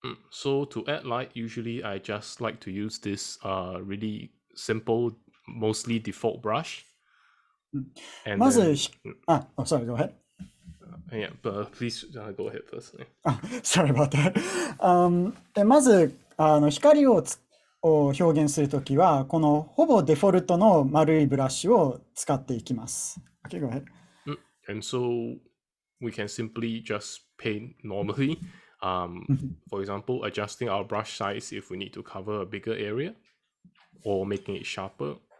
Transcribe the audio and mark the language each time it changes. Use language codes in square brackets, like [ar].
[en] So to add light, usually I just like to use this really simple, mostly default brush. [ja] まず、 [en] sorry, go ahead. Yeah, but please go ahead first. Sorry about that. [ja] まず光を表現するときは、このほぼデフォルトの丸いブラシを使っていきます。 [en] Okay, go ahead. And so we can simply just paint normally. For example, adjusting our brush size if we need to cover a bigger area or making it sharper.